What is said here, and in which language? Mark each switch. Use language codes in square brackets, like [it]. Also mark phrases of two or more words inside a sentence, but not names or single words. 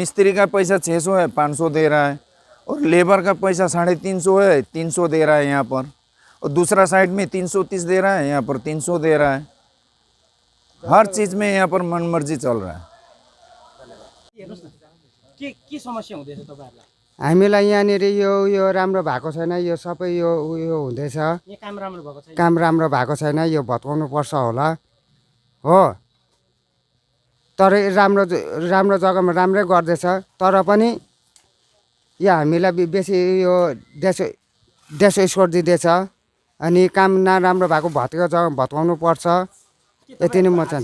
[hi] मिस्त्री का पैसा 600 है, 500 दे रहा है, और लेबर का पैसा 350 है, 300 दे रहा है यहाँ पर, और दूसरा साइड में 330 दे रहा है, यहाँ पर 300 दे रहा है। हर चीज़ में यहाँ पर मनमर्जी चल रहा है। [ne] के समस्या हुँदैछ तपाईहरुलाई? हामीलाई यहाँनिर यो राम्रो भएको छैन, यो सबै यो उयो हुँदैछ, यहाँ काम राम्रो भएको छैन? काम राम्रो भएको छैन, यो भत्काउनु पर्छ होला हो। तर राम्रो जग्गामा राम्रै गर्दैछ, तर पनि यो हामीलाई बेसी यो देश स्कोर दिँदैछ, अनि काम नराम्रो भएको भत्काउनु पर्छ, यति नै म चाहन्छु।